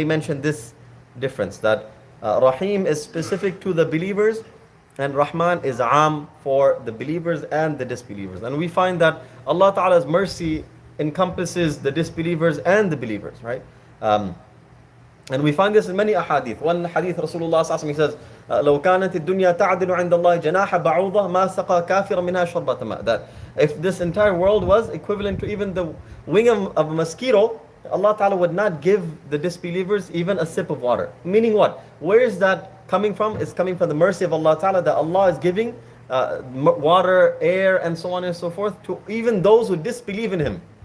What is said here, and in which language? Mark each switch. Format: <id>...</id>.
<en>They mention this difference, that Rahim is specific to the believers and Rahman is Am for the believers and the disbelievers. And we find that Allah Ta'ala's mercy encompasses the disbelievers and the believers, right? And we find this in many ahadith.</en> <ar>One hadith, Rasulullah sallallahu alaihi wasallam, he says, لو كانت الدنيا تعدل عند الله جناح بعوضة ما سقى كافر منها شربة ماء.</ar> <en>That if this entire world was equivalent to even the wing of a mosquito, Allah Ta'ala would not give the disbelievers even a sip of water. Meaning what? Where is that coming from? It's coming from the mercy of Allah Ta'ala, that Allah is giving water, air, and so on and so forth to even those who disbelieve in Him.</en>